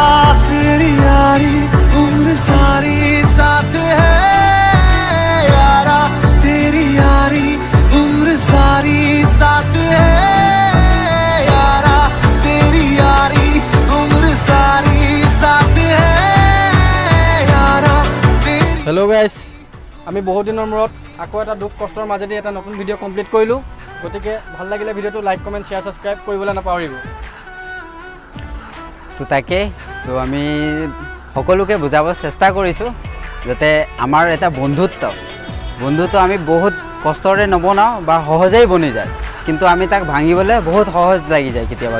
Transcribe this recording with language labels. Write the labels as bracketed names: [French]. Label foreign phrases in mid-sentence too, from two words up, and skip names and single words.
[Hindi] तेरी यारी उम्र सारी साथ है यारा। तेरी यारी उम्र सारी साथ है यारा। तेरी यारी उम्र सारी साथ है यारा। [English] hello guys, [Assamese] আমি বহুত দিনৰ মূৰত আকৌ এটা দুখ কষ্টৰ মাজেদি এটা নতুন ভিডিঅ' কমপ্লিট কৰিলোঁ। গতিকে ভাল লাগিলে ভিডিঅ'টো [English] like comment share subscribe [Assamese] কৰিবলৈ নাপাহৰিব। তো তাকে তো আমি সকলোকে বুজাব চেষ্টা কৰিছোঁ যাতে আমাৰ এটা বন্ধুত্ব আমি বহুত কষ্টৰে নবনাওঁ বা সহজেই বনি যায়, কিন্তু আমি তাক ভাঙিবলৈ বহুত সহজ লাগি যায় কেতিয়াবা।